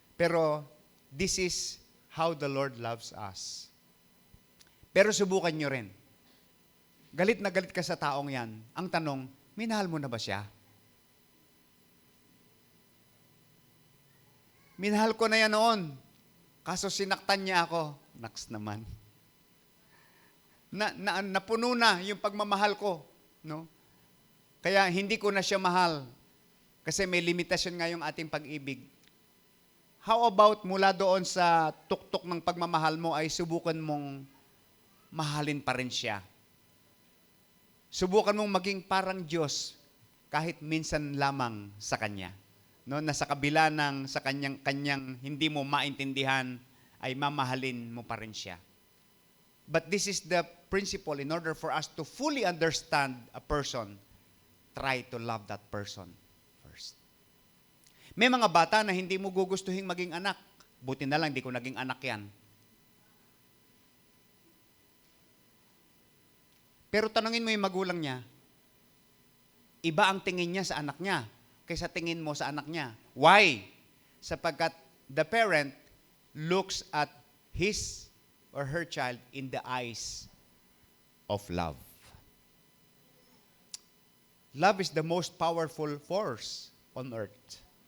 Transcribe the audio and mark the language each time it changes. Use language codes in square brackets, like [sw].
[en] Pero, this is how the Lord loves us. [tl] Pero subukan nyo rin. Galit na galit ka sa taong yan. Ang tanong, minahal mo na ba siya? Minahal ko na yan noon. Kaso sinaktan niya ako. Naks naman. Napuno na yung pagmamahal ko. No? Kaya hindi ko na siya mahal. Kasi may limitasyon nga yung ating pag-ibig. [en] How about [tl] mula doon sa tuktok ng pagmamahal mo ay subukan mong mahalin pa rin siya? Subukan mong maging parang Diyos kahit minsan lamang sa Kanya. No, na sa kabila ng sa kanyang hindi mo maintindihan ay mamahalin mo pa rin siya. [en] But this is the principle. In order for us to fully understand a person, try to love that person first. [tl] May mga bata na hindi mo gugustuhin maging anak. Buti na lang, di ko naging anak yan. Pero tanungin mo yung magulang niya, iba ang tingin niya sa anak niya kaysa tingin mo sa anak niya. [en] Why? Sapagkat the parent looks at his or her child in the eyes of love. Love is the most powerful force on earth.